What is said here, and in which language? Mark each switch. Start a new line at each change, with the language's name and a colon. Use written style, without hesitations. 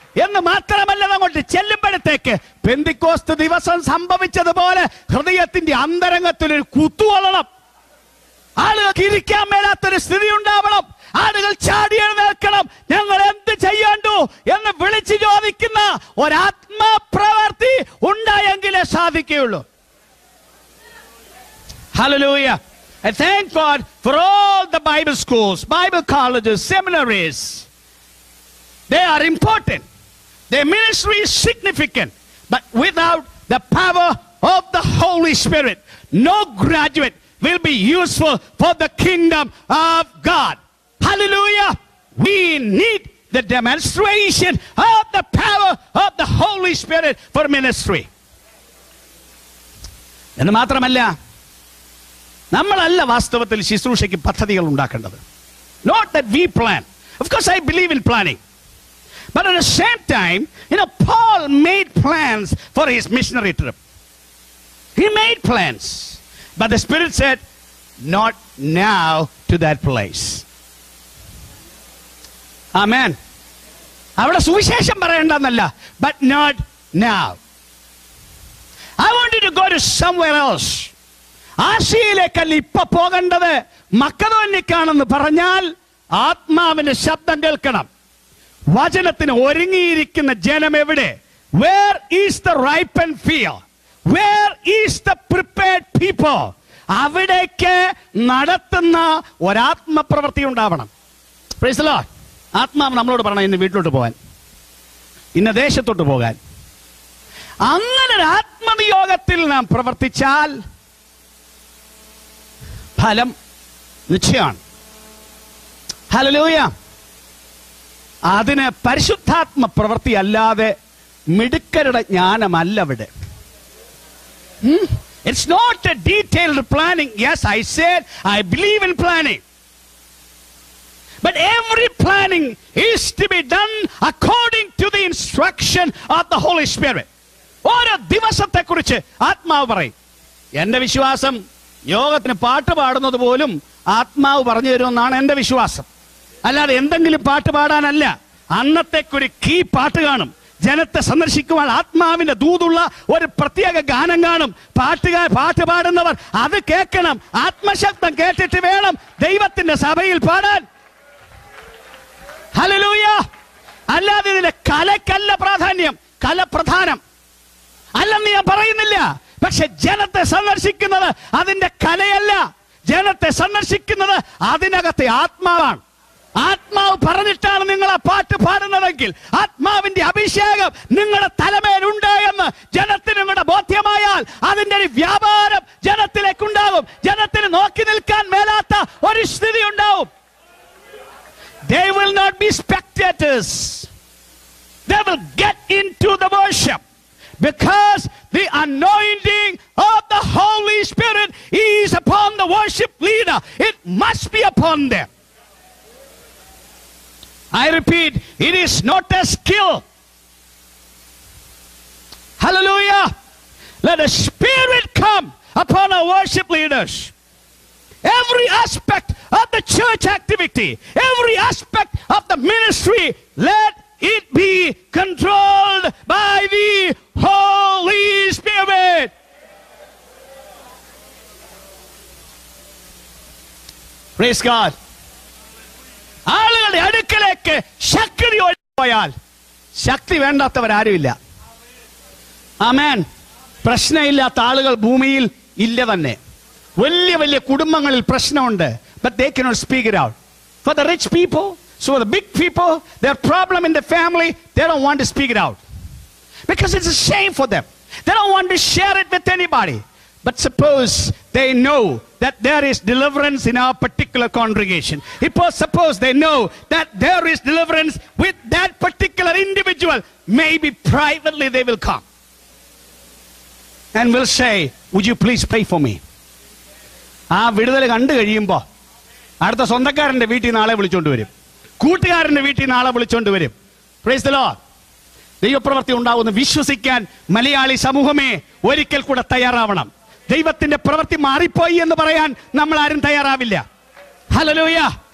Malayalam: എന്ന് മാത്രമല്ല, അങ്ങോട്ട് ചെല്ലുമ്പോഴത്തേക്ക് പെന്തിക്കോസ്ത് ദിവസം സംഭവിച്ചതുപോലെ ഹൃദയത്തിന്റെ അന്തരംഗത്തിലൊരു കുത്തുകൊള്ളണം. ആളുകൾക്ക് ഇരിക്കാൻ മേലാത്തൊരു സ്ഥിതി ഉണ്ടാവണം. ആളുകൾ ചാടി എഴുന്നേൽക്കണം. ഞങ്ങൾ എന്ത് ചെയ്യേണ്ടു എന്ന് വിളിച്ചു ചോദിക്കുന്ന ഒരാത്മപ്രവൃത്തി ഉണ്ടായെങ്കിലേ സാധിക്കുകയുള്ളൂ.
English: Hallelujah. I thank God for all the Bible schools, Bible colleges, seminaries. They are important. Their ministry is significant. But without the power of the Holy Spirit, no graduate will be useful for the kingdom of God. Hallelujah. We need the demonstration of the power of the Holy Spirit for ministry.
Malayalam: എന്ന് മാത്രമല്ല, നമ്മളല്ല വാസ്തവത്തിൽ ശുശ്രൂഷയ്ക്ക് പദ്ധതികൾ ഉണ്ടാക്കേണ്ടത്.
English: Not that we plan. Of course I believe in planning. But at the same time, Paul made plans for his missionary trip. He made plans. But the Spirit said, not now to that place. Amen.
Malayalam: അവിടെ സുവിശേഷം പറയേണ്ടെന്നല്ല,
English: but not now. I want you to go to somewhere else.
Malayalam: ആശയിലേക്കല്ല ഇപ്പൊ പോകേണ്ടത്, മക്കതോന്യക്കാണെന്ന് പറഞ്ഞാൽ ആത്മാവിന്റെ ശബ്ദം കേൾക്കണം. വചനത്തിന് ഒരുങ്ങിയിരിക്കുന്ന ജനം എവിടെ?
English: Where is the ripened field? Where is the prepared people?
Malayalam: അവിടേക്ക് നടത്തുന്ന ഒരാത്മപ്രവൃത്തി ഉണ്ടാവണം.
English: Praise the Lord.
Malayalam: ആത്മാവ് നമ്മളോട് പറയണം ഇന്ന് വീട്ടിലോട്ട് പോകാൻ, ഇന്ന ദേശത്തോട്ട് പോകാൻ. അങ്ങനെ ഒരു ആത്മനിയോഗത്തിൽ നാം പ്രവർത്തിച്ചാൽ ഫലം നിശ്ചയമാണ്. ഹല്ലേലൂയ. അതിന് പരിശുദ്ധാത്മ പ്രവൃത്തി അല്ലാതെ മിടുക്കരുടെ ജ്ഞാനമല്ല ഇവിടെ.
English: It's not a detailed planning. Yes, I said I believe in planning. But every planning is to be done according to the instruction of the Holy Spirit.
Malayalam: ഓരോ ദിവസത്തെ കുറിച്ച് ആത്മാവ് പറയും. എന്റെ വിശ്വാസം യോഗത്തിന് പാട്ട് പാടുന്നത് പോലും ആത്മാവ് പറഞ്ഞു തരുമെന്നാണ് എന്റെ വിശ്വാസം. അല്ലാതെ എന്തെങ്കിലും പാട്ട് പാടാനല്ല. അന്നത്തേക്കൊരു കീ പാട്ട് കാണും. ജനത്തെ സന്ദർശിക്കുവാൻ ആത്മാവിന്റെ ദൂതുള്ള ഒരു പ്രത്യേക ഗാനം കാണും. പാട്ട് പാടുന്നവർ അത് കേൾക്കണം. ആത്മശബ്ദം കേട്ടിട്ട് വേണം ദൈവത്തിന്റെ സഭയിൽ പാടാൻ. ഹല്ലേലൂയ. അല്ലാതെ ഇതിന്റെ കലക്കല്ല പ്രാധാന്യം. കല പ്രധാനം അല്ലെന്ന് ഞാൻ പറയുന്നില്ല. പക്ഷെ ജനത്തെ സന്ദർശിക്കുന്നത് അതിന്റെ കലയല്ല. ജനത്തെ സന്ദർശിക്കുന്നത് അതിനകത്തെ ആത്മാവാണ്. ആത്മാവ് പറഞ്ഞിട്ടാണ് നിങ്ങൾ ആ പാട്ട് പാടുന്നതെങ്കിൽ, ആത്മാവിന്റെ അഭിഷേകം നിങ്ങളുടെ തലമേലുണ്ട് എന്ന് ജനത്തിന് നിങ്ങളുടെ ബോധ്യമായാൽ അതിന്റെ ഒരു വ്യാപാരം ജനത്തിലേക്കുണ്ടാകും. ജനത്തിന് നോക്കി നിൽക്കാൻ മേലാത്ത ഒരു സ്ഥിതി ഉണ്ടാവും.
English: They will not be spectators. They will get into the worship because the anointing of the Holy Spirit is upon the worship leader. It must be upon them. I repeat, it is not a skill. Hallelujah. Let the Spirit come upon our worship leaders. Every aspect of the church activity, every aspect of the ministry, let it be controlled by the Holy Spirit. Praise God.
Malayalam: ആളുകളുടെ അടുക്കലേക്ക് ശക്തി പോയാൽ ശക്തി വേണ്ടാത്തവരാരുമില്ല. ആമേൻ. പ്രശ്നമില്ലാത്ത ആളുകൾ ഭൂമിയിൽ ഇല്ല തന്നെ. വലിയ വലിയ കുടുംബങ്ങളിൽ പ്രശ്നമുണ്ട്.
English: But they cannot speak it out. For the rich people, so the big people, their problem in the family, they don't want to speak it out. Because it's a shame for them. They don't want to share it with anybody. But suppose they know that there is deliverance in our particular congregation. Suppose they know that there is deliverance with that particular individual. Maybe privately they will come and will say, would you please pray for me?
Malayalam: ആ വിടുതൽ കണ്ടു കഴിയുമ്പോൾ അടുത്ത സ്വന്തക്കാരന്റെ വീട്ടിൽ നാളെ വിളിച്ചോണ്ട് വരും, കൂട്ടുകാരന്റെ വീട്ടിൽ നാളെ വിളിച്ചോണ്ട് വരും.
English: Praise the Lord.
Malayalam: ദൈവപ്രവൃത്തി ഉണ്ടാവുമെന്ന് വിശ്വസിക്കാൻ മലയാളി സമൂഹമേ ഒരിക്കൽ കൂടെ തയ്യാറാവണം. ദൈവത്തിന്റെ പ്രവൃത്തി മാറിപ്പോയി എന്ന് പറയാൻ നമ്മൾ ആരും തയ്യാറാവില്ല. ഹല്ലേലൂയ.